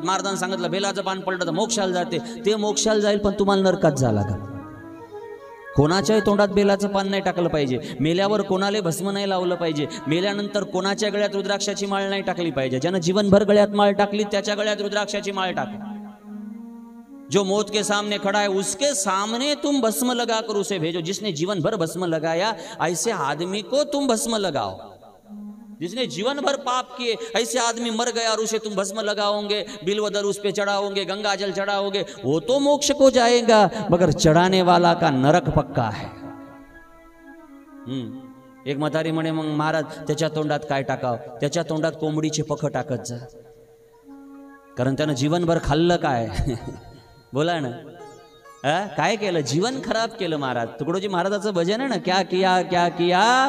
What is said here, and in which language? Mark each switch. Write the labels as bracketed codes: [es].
[mr] महाराजांनी सांगितलं बेलाचं पान पडलं तर मोक्षाला जाते. ते मोक्षाला जाईल पण तुम्हाला नरकात झाला का? कोणाच्याही तोंडात बेलाचं पान नाही टाकलं पाहिजे. मेल्यावर कोणाला भस्म नाही लावलं पाहिजे. मेल्यानंतर कोणाच्या गळ्यात रुद्राक्षाची माळ नाही टाकली पाहिजे. ज्यानं जीवनभर गळ्यात माळ टाकली त्याच्या गळ्यात रुद्राक्षाची माळ टाक. [hi] जो मौत के सामने खड़ा है उसके सामने तुम भस्म लगा कर उसे भेजो. जिसने जीवन भर भस्म लगाया ऐसे आदमी को तुम भस्म लगाओ. जिसने जीवन भर पाप किए ऐसे आदमी मर गया और उसे तुम भस्म लगाओगे, बिल्वदल उस पे चढ़ाओगे, गंगा जल चढ़ाओगे, वो तो मोक्ष को जाएगा, मगर चढ़ाने वाला का नरक पक्का है. [mr] एक म्हातारी म्हणे मग महाराज त्याच्या तोंडात काय टाकाव? त्याच्या तोंडात कोंबडीचे पख टाकत जा, कारण त्यानं जीवनभर खाल्लं काय. बोला ना, काय केलं? जीवन खराब केलं. महाराज तुकडोजी महाराजाचं भजन आहे ना, [hi] क्या किया क्या किया